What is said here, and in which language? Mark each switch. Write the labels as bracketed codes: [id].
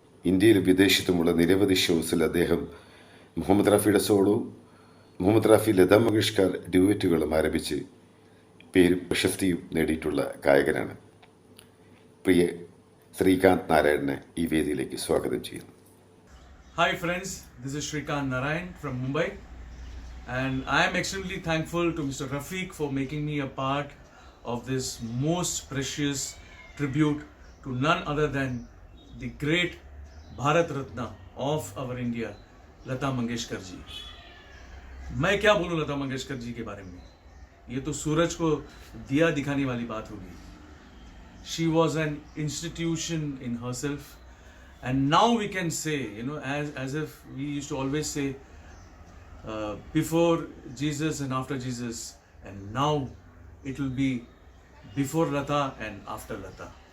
[ml] ഇന്ത്യയിലും വിദേശത്തുമുള്ള നിരവധി ഷോസിൽ അദ്ദേഹം മുഹമ്മദ് റാഫിയുടെ സോളവും മുഹമ്മദ് റാഫി ലതാ മങ്കേഷ്കർ ഡ്യൂറ്റുകളും ആരംഭിച്ച് പേരും പ്രശസ്തിയും നേടിയിട്ടുള്ള ഗായകനാണ്. പ്രിയ ശ്രീകാന്ത് നാരായണനെ ഈ വേദിയിലേക്ക് സ്വാഗതം ചെയ്യുന്നു. [en] Hi friends, this is Shrikant Narayan from Mumbai, and I am extremely thankful to Mr. Rafiq for making me a part of this most precious tribute to none other than the great Bharat Ratna of our India, Lata Mangeshkar ji. [hi] मैं क्या बोलूं लता मंगेशकर जी के बारे में, ये तो सूरज को दिया दिखाने वाली बात होगी. [en] She was an institution in herself, and now we can say, as if we used to always say, before Jesus and after Jesus, and now it will be before Lata and after Lata.